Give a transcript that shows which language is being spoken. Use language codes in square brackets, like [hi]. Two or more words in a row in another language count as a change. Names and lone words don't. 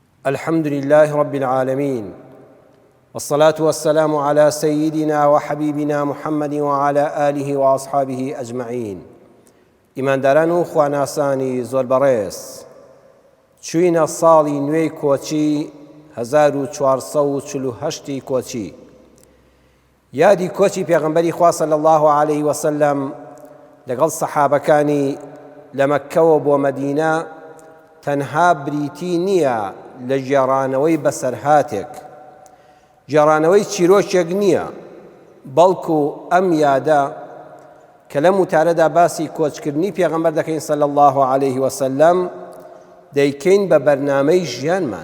[ar] الحمد لله رب العالمين، والصلاة والسلام على سيدنا وحبيبنا محمد وعلى آله وأصحابه أجمعين. [ckb] ئیمانداران و خواناسانی زۆر بەڕێز، چوینە ساڵی نوێی کۆچی 1448 کۆچی. یادی کۆچی پێغەمبەری خوا [ar] صلی الله عليه وسلم [ckb] لەگەڵ سەحابەکانی لە مەککەوە بۆ مەدینە تەنها بریتی نییە لە گێڕانەوەی بەسەرهاتێک، گێڕانەوەی چیرۆکێک نییە، بەڵکو ئەم یادە کە لەم وتارەدا باسی کۆچکردنی پێغەمبەر دەکەین [ar] صلی الله عليه وسلم [ckb] دەیکەین بە بەرنامەی ژیانمان.